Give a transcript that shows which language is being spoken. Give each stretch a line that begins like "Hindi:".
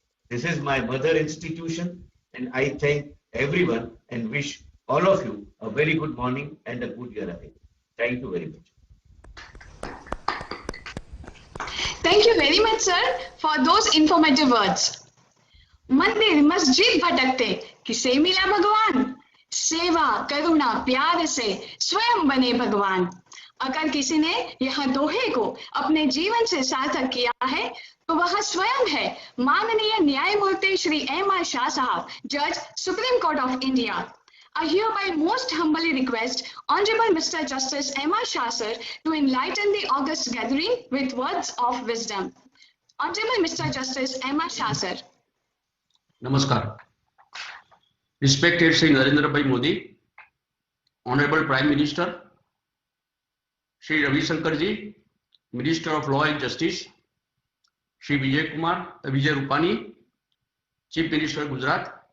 English: This is my mother institution, and I thank everyone and wish all of you a very good morning and a good year ahead. Thank you very much. Thank you very much, sir, for those informative words.
Hindi: मंदिर मस्जिद भटकते किसे मिला भगवान, सेवा करुणा प्यार से स्वयं बने भगवान। अगर किसी ने यह दोहे को अपने जीवन से सार्थक किया है तो वह स्वयं है माननीय न्यायमूर्ति श्री M.R. Shah साहब, जज supreme court of India.
English: I hereby most humbly request Honorable Mr. Justice M.R. Shah sir to enlighten the august gathering with words of wisdom. Honorable Mr. Justice M.R. Shah sir.
Hindi: Namaskar.
English: Respected Shri Narendra Bhai Modi, Honorable Prime Minister, Shri Ravi Shankar ji, Minister of Law and Justice, Shri Vijay Rupani, Chief Minister Gujarat,